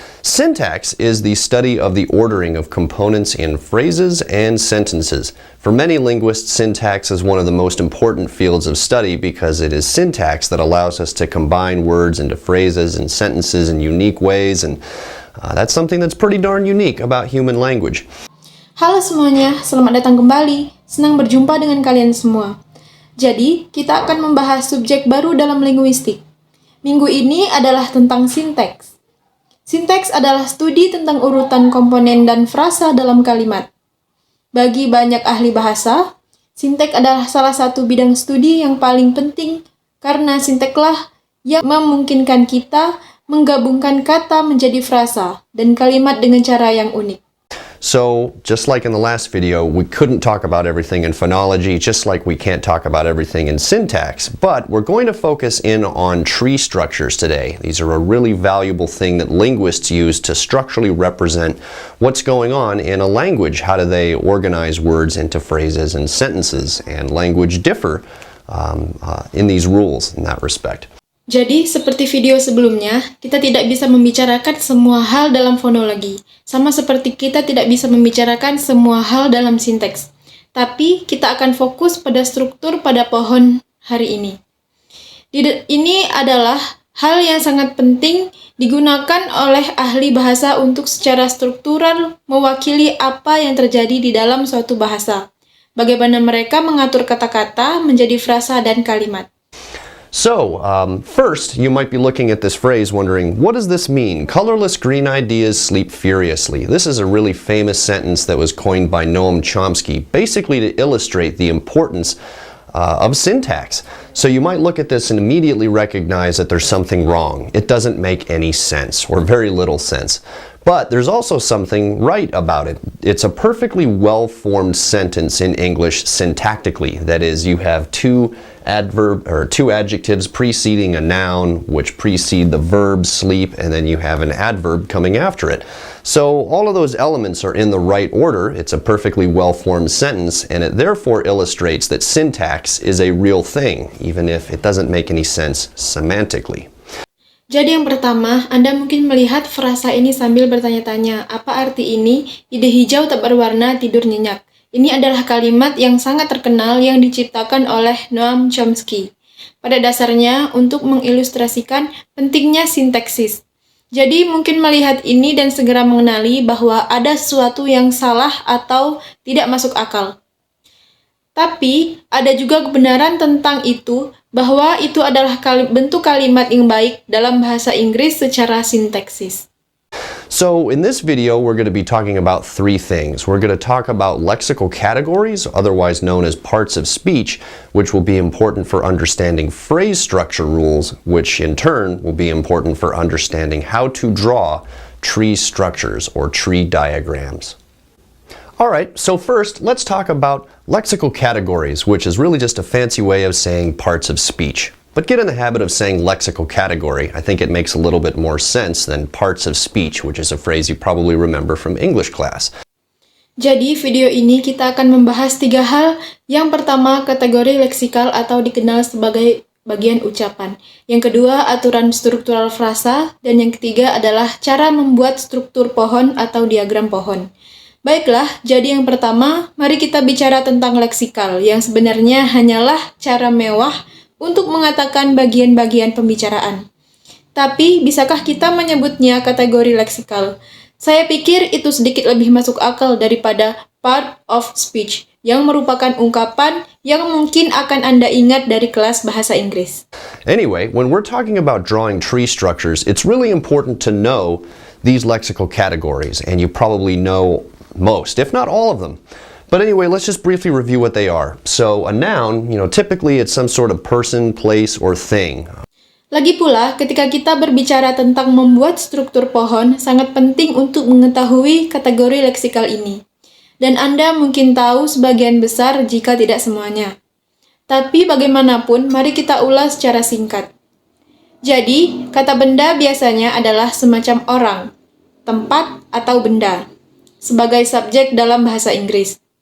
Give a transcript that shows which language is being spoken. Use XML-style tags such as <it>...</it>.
<en>Syntax is the study of the ordering of components in phrases and sentences. For many linguists, syntax is one of the most important fields of study because it is syntax that allows us to combine words into phrases and sentences in unique ways, and that's something that's pretty darn unique about human language.</en> <id>Halo semuanya, selamat datang kembali. Senang berjumpa dengan kalian semua. Jadi, kita akan membahas subjek baru dalam linguistik. Minggu ini adalah tentang sinteks. Sinteks adalah studi tentang urutan komponen dan frasa dalam kalimat. Bagi banyak ahli bahasa, sinteks adalah salah satu bidang studi yang paling penting karena sintekslah yang memungkinkan kita menggabungkan kata menjadi frasa dan kalimat dengan cara yang unik.</id> <en>So, just like in the last video, we couldn't talk about everything in phonology, just like we can't talk about everything in syntax, but we're going to focus in on tree structures today. These are a really valuable thing that linguists use to structurally represent what's going on in a language. How do they organize words into phrases and sentences? And language differ in these rules in that respect.</en> <id>Jadi, seperti video sebelumnya, kita tidak bisa membicarakan semua hal dalam fonologi, sama seperti kita tidak bisa membicarakan semua hal dalam sinteks. Tapi, kita akan fokus pada struktur pada pohon hari ini. Ini adalah hal yang sangat penting digunakan oleh ahli bahasa untuk secara struktural mewakili apa yang terjadi di dalam suatu bahasa. Bagaimana mereka mengatur kata-kata menjadi frasa dan kalimat.</id> <en>So, first, you might be looking at this phrase wondering, what does this mean? Colorless green ideas sleep furiously. This is a really famous sentence that was coined by Noam Chomsky, basically to illustrate the importance of syntax. So you might look at this and immediately recognize that there's something wrong. It doesn't make any sense, or very little sense. But there's also something right about it. It's a perfectly well-formed sentence in English syntactically. That is, you have two adjectives preceding a noun, which precede the verb sleep, and then you have an adverb coming after it. So all of those elements are in the right order. It's a perfectly well-formed sentence, and it therefore illustrates that syntax is a real thing, even if it doesn't make any sense semantically.</en> <id>Jadi yang pertama, Anda mungkin melihat frasa ini sambil bertanya-tanya, apa arti ini? Ide hijau tak berwarna, tidur nyenyak. Ini adalah kalimat yang sangat terkenal yang diciptakan oleh Noam Chomsky. Pada dasarnya, untuk mengilustrasikan pentingnya sintaksis. Jadi mungkin melihat ini dan segera mengenali bahwa ada sesuatu yang salah atau tidak masuk akal. Tapi, ada juga kebenaran tentang itu, bahwa itu adalah bentuk kalimat yang baik dalam bahasa Inggris secara sintaksis.</id> <en>So, in this video, we're going to be talking about three things. We're going to talk about lexical categories, otherwise known as parts of speech, which will be important for understanding phrase structure rules, which in turn will be important for understanding how to draw tree structures or tree diagrams. Alright, so first, let's talk about lexical categories, which is really just a fancy way of saying parts of speech. But get in the habit of saying lexical category. I think it makes a little bit more sense than parts of speech, which is a phrase you probably remember from English class.</en> <id>Jadi, video ini kita akan membahas tiga hal. Yang pertama, kategori leksikal atau dikenal sebagai bagian ucapan. Yang kedua, aturan struktural frasa. Dan yang ketiga adalah cara membuat struktur pohon atau diagram pohon. Baiklah, jadi yang pertama, mari kita bicara tentang leksikal, yang sebenarnya hanyalah cara mewah untuk mengatakan bagian-bagian pembicaraan. Tapi, bisakah kita menyebutnya kategori leksikal? Saya pikir itu sedikit lebih masuk akal daripada part of speech, yang merupakan ungkapan yang mungkin akan Anda ingat dari kelas bahasa Inggris.</id> <en>Anyway, when we're talking about drawing tree structures, it's really important to know these lexical categories, and you probably know most, if not all of them. But anyway, let's just briefly review what they are. So a noun, typically it's some sort of person, place, or thing.</en> <id>Lagi pula, ketika kita berbicara tentang membuat struktur pohon, sangat penting untuk mengetahui kategori leksikal ini. Dan Anda mungkin tahu sebagian besar jika tidak semuanya. Tapi bagaimanapun, mari kita ulas secara singkat. Jadi, kata benda biasanya adalah semacam orang, tempat, atau benda, sebagai subjek dalam bahasa Inggris.</id>